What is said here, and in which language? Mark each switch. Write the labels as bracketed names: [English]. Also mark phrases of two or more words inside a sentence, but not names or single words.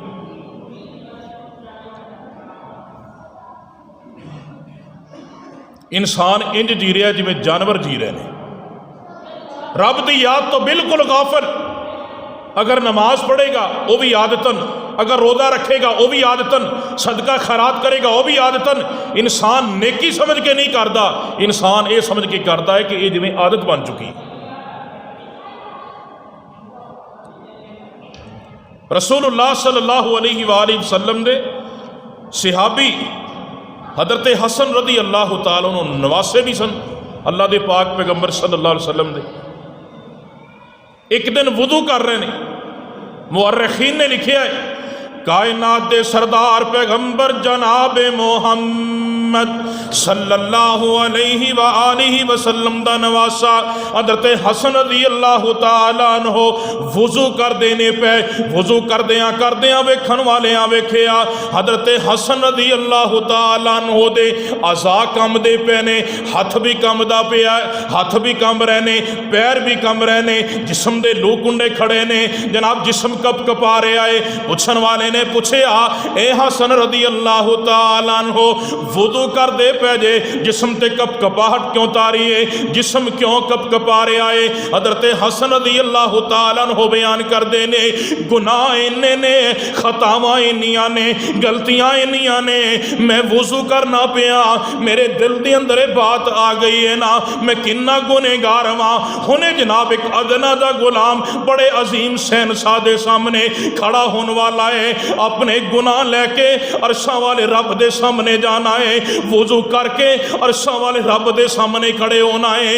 [Punjabi] انسان انج جی رہا جیویں جانور جی رہے ہیں، رب کی یاد تو بالکل غافل. [Urdu] اگر نماز پڑھے گا وہ بھی عادتاً، اگر روزہ رکھے گا وہ بھی عادتاً، صدقہ خیرات کرے گا وہ بھی عادتاً. انسان نیکی سمجھ کے نہیں کرتا، انسان یہ سمجھ کے کرتا ہے کہ یہ جیویں عادت بن چکی. [Punjabi] رسول اللہ [Arabic] صلى الله عليه وسلم [Punjabi] دے صحابی حضرت حسن [Arabic] رضي الله تعالى عنه [Punjabi] نواسے بھی سن اللہ کے پاک پیغمبر [Arabic] صلى الله عليه وسلم [Punjabi] دے. [Urdu] ایک دن وضو کر رہے ہیں، مورخین نے لکھا ہے, [Punjabi] کائنات دے سردار پیغمبر جناب محمد [Arabic] صلى الله عليه [Punjabi] وسلم دا نواسہ حضرت حسن [Arabic] رضي الله تعالى عنه [Punjabi] وضو کر دینے پے، وضو کردیاں ویکھن والیاں ویکھیا حضرت حسن [Arabic] رضي الله تعالى عنه [Punjabi] دے اعضا کنبدے پے نے، ہتھ بھی کنبدا پیا، ہتھ بھی کنب رہے نے، پیر بھی کنب رہے نے، جسم دے لوں کنڈے کھڑے نے، جناب جسم کپ کپا رہا ہے. پچھن والے نے پچھیا، اے حسن [Arabic] رضي الله تعالى عنه [Punjabi] وضو کر دے پے جے، جسم تے کپ کپاہٹ کیوں طاری ہے، جسم کیوں کپ کپا رہا ہے? حضرت حسن [Arabic] رضي الله تعالى عنه [Punjabi] بیان کر دے نے، گناہ اِنے نے، خطاواں اِنیاں نے، غلطیاں اِنیاں نے، میں وضو کرنا پیا, [Urdu] میرے دل کے اندر بات آ گئی ہے نا, [Punjabi] میں کِنا گنہگار ہاں. ہنے جناب ایک ادنیٰ دا غلام بڑے عظیم شہنشاہ دے سامنے کھڑا ہونے والا ہے، اپنے گناہ لے کے عرشاں والے رب دے سامنے جانا ہے، وضو کر کے عرشاں والے رب دے سامنے کھڑے ہونا ہے.